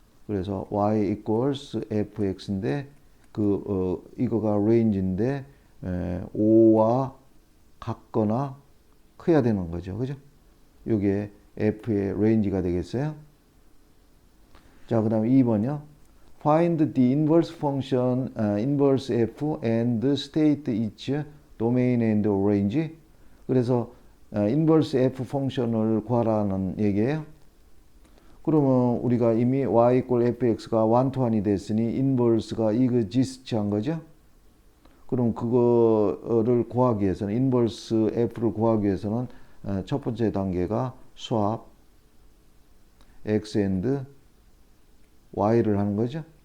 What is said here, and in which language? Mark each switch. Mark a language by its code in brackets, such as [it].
[ko] 그래서 [en] y equals fx [ko] 인데 이거가 range인데 5와 같거나 커야 되는 거죠. 그죠? 요게 f의 range가 되겠어요. 자, 그다음에 2번이요. [en] Find the inverse function, inverse f and state its domain and range. [ko] 그래서 inverse f 펑션을 구하라는 얘기예요. 그러면 우리가 이미 [en] y equal fx [ko] 가 1-to-1이 됐으니 inverse가 exist한 거죠. 그럼 그거를 구하기 위해서는 inverse f를 구하기 위해서는 첫 번째 단계가 [en] swap x and y [ko] 를 하는 거죠.